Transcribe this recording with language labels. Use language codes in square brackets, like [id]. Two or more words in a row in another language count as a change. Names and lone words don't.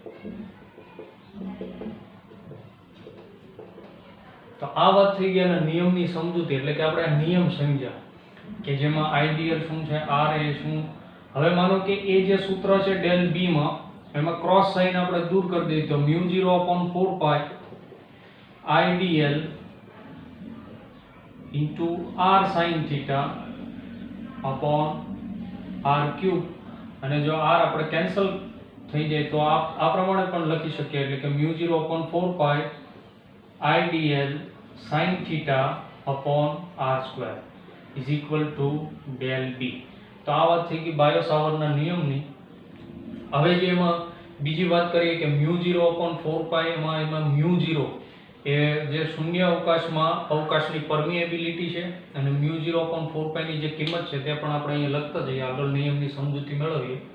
[gu] તો આ વાત થઈ ગઈ અને નિયમની સમજૂતી, એટલે કે આપણે નિયમ સમજ્યા કે જેમાં આઈડિયલ શું છે, આર એ શું. હવે માનો કે એ જે સૂત્ર છે ડેલ બી માં, એમાં ક્રોસ સાઇન આપણે દૂર કરી દઈએ તો [en] μ0/4 pi IDL into r sin theta upon r cube, [gu] અને જો r આપણે કેન્સલ થઈ જાય તો આ પ્રમાણે પણ લખી શકીએ, એટલે કે [en] μ0/4 pi IDL sin theta upon r square is equal to del b. [gu] તો આ વાત થઈ ગઈ બાયો સાવરના નિયમની. હવે જે એમાં બીજી વાત કરીએ કે μ0/4 pi એમાં μ0 એ જે શૂન્ય અવકાશમાં અવકાશની પરમિએબિલિટી છે, અને μ0/4 pi ની જે કિંમત છે તે પણ આપણે અહીંયા લખતા જઈએ, આગળ નિયમની સમજૂતી મેળવીએ.